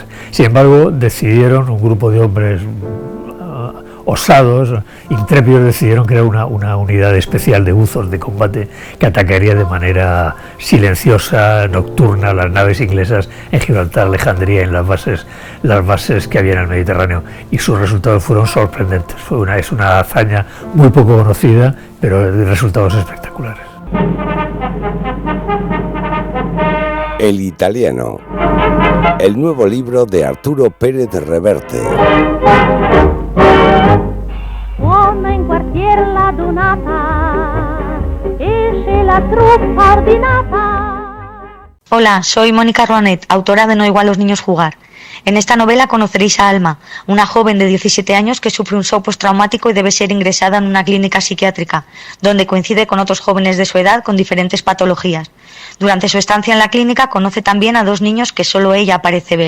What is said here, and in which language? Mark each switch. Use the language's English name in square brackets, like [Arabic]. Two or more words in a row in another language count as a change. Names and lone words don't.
[Spanish] Sin embargo, decidieron, un grupo de hombres osados, intrépidos, decidieron crear una unidad especial de buzos de combate que atacaría de manera silenciosa, nocturna, las naves inglesas en Gibraltar, Alejandría, en las bases que había en el Mediterráneo, y sus resultados fueron sorprendentes. Es una hazaña muy poco conocida, pero de resultados espectaculares. El italiano, el nuevo libro de Arturo Pérez Reverte. [Italian] Suona in quartier la donata, esce la truppa ordinata. [Spanish] Hola, soy Mónica Rouanet, autora de No igual los niños jugar. En esta novela conoceréis a Alma, una joven de 17 años que sufre un shock postraumático y debe ser ingresada en una clínica psiquiátrica, donde coincide con otros jóvenes de su edad con diferentes patologías. Durante su estancia en la clínica conoce también a 2 niños que solo ella parece ver.